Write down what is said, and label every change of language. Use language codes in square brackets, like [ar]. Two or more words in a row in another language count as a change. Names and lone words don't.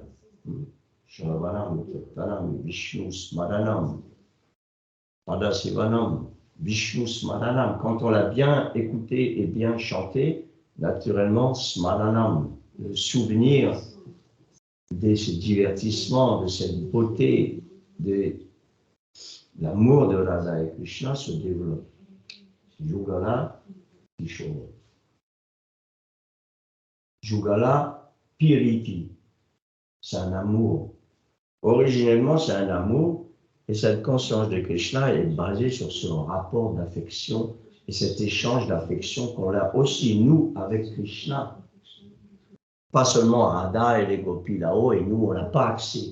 [sa] श्रवणम्, कीर्तनम्, विष्णु स्मरणम्, पादसेवनम्, विष्णु स्मरणम्. [fr] Quand on l'a bien écouté et bien chanté, naturellement, Smaranam, le souvenir de ces divertissements, de cette beauté, de l'amour de Radha et Krishna se développe. Yugala, Kishore. Yugala, Piriti. C'est un amour. Originellement, c'est un amour, et cette conscience de Krishna est basée sur ce rapport d'affection et cet échange d'affection qu'on a aussi, nous, avec Krishna. Pas seulement Radha et les gopis là-haut, et nous, on n'a pas accès.